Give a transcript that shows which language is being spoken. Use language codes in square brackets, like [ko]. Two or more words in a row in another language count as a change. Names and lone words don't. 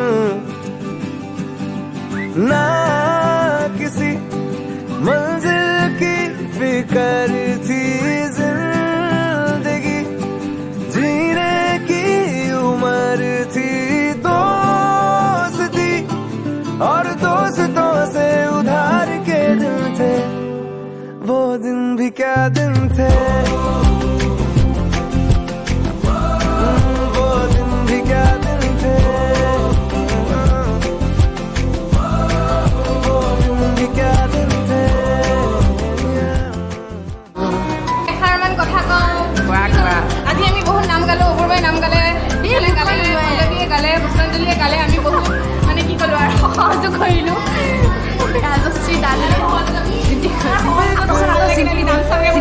[hi] ना किसी मंजिल की फिक्र थी जिंदगी, जीने की उम्र थी, दोस्ती और दोस्तों से उधार के दिन थे, वो दिन भी क्या दिन थे, वो दिन भी क्या दिन थे, वो दिन भी क्या दिन थे। [as] এষাৰমান কথা কওঁ। আজি আমি বহুত নাম গালো, অপূৰ্বাই নাম গালে, পল্লৱীয়ে গালে, পুষ্পাঞ্জলিয়ে গালে, আমি বহুত মানে কি ক'লো আৰু সহযোগ কৰিলোঁ। ৰাজশ্ৰী দালে